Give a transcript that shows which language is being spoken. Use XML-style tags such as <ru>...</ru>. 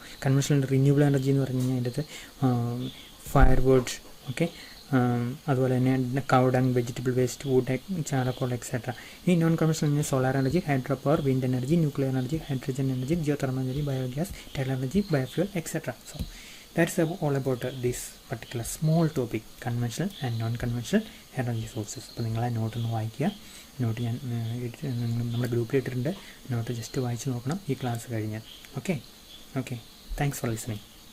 <ml>Conventional renewal energy എന്ന് പറഞ്ഞു കഴിഞ്ഞാൽ അതിൻ്റെ ഫയർവുഡ്, ഓക്കെ, അതുപോലെ തന്നെ കൗ dung, vegetable waste, would, ചാരക്കോൾ etcetera. ഈ non conventional solar energy, hydro power, wind energy, nuclear energy, hydrogen energy, geothermal energy, biogas, tidal energy, biofuel etcetera.</ml> <en>So that's all about this particular small topic, conventional and non-conventional energy sources.</en> <ml>അപ്പോൾ നിങ്ങൾ ആ നോട്ടൊന്ന് വായിക്കുക. Not ഞാൻ നമ്മുടെ ഗ്രൂപ്പിൽ ഇട്ടിട്ടുണ്ട്. Not just വായിച്ച് നോക്കണം ഈ ക്ലാസ് കഴിഞ്ഞാൽ.</ml> <en>Okay, thanks for listening.</en>